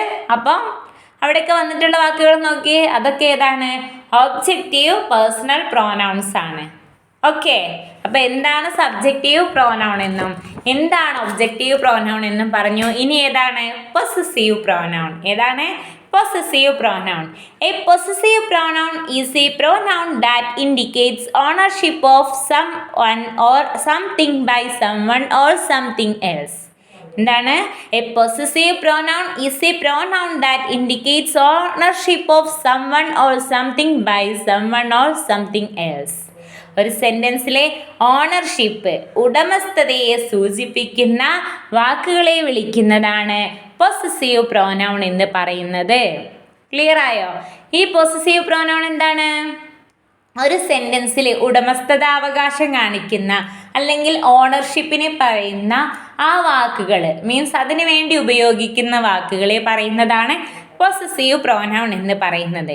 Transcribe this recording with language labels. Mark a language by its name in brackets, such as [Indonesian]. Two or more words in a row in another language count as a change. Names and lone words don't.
[Malayalam] അപ്പം അവിടെയൊക്കെ വന്നിട്ടുള്ള വാക്കുകൾ നോക്കിയേ, അതൊക്കെ ഏതാണ്? [English] objective personal pronouns ആണ്. [Malayalam] ഓക്കെ, അപ്പം എന്താണ് [English] subjective pronoun [Malayalam] എന്നും എന്താണ് [English] objective pronoun [Malayalam] എന്നും പറഞ്ഞു. ഇനി ഏതാണ് [English] possessive pronoun? [Malayalam] ഏതാണ് [English] possessive pronoun? A possessive pronoun is a pronoun that indicates ownership of someone or something by someone or something else. [Malayalam] എന്താണ്? [English] A possessive pronoun is a pronoun that indicates ownership of someone or something by someone or something else. [Malayalam] ഒരു സെൻറ്റൻസിലെ ഓണർഷിപ്പ്, ഉടമസ്ഥതയെ സൂചിപ്പിക്കുന്ന വാക്കുകളെ വിളിക്കുന്നതാണ് [English] possessive pronoun [Malayalam] എന്ന് പറയുന്നത്. ക്ലിയർ ആയോ? ഈ [English] possessive pronoun [Malayalam] എന്താണ്? ഒരു സെൻറ്റൻസിൽ ഉടമസ്ഥതാവകാശം കാണിക്കുന്ന അല്ലെങ്കിൽ ഓണർഷിപ്പിനെ പറയുന്ന ആ വാക്കുകൾ, മീൻസ് അതിനു വേണ്ടി ഉപയോഗിക്കുന്ന വാക്കുകളെ പറയുന്നതാണ് [English] possessive pronoun [Malayalam] എന്ന് പറയുന്നത്.